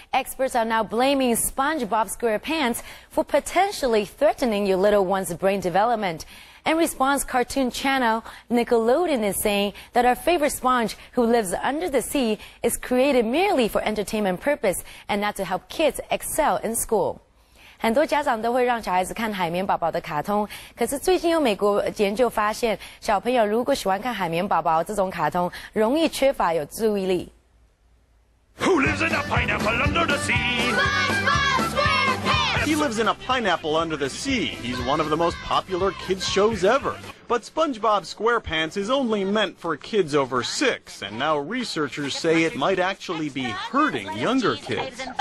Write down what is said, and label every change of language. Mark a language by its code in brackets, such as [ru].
[en] Experts are now blaming SpongeBob SquarePants for potentially threatening your little one's brain development. In response, cartoon channel Nickelodeon is saying that our favorite sponge who lives under the sea is created merely for entertainment purpose and not to help kids excel in school. [zh] 很多家长都会让小孩子看海绵宝宝的卡通，可是最近有美国研究发现，小朋友如果喜欢看海绵宝宝这种卡通，容易缺乏有注意力。 [en] Who lives in a pineapple under the sea? SpongeBob SquarePants! He lives in a pineapple under the sea. He's one of the most popular kids shows ever. But SpongeBob SquarePants is only meant for kids over 6, and now researchers say it might actually be hurting younger kids.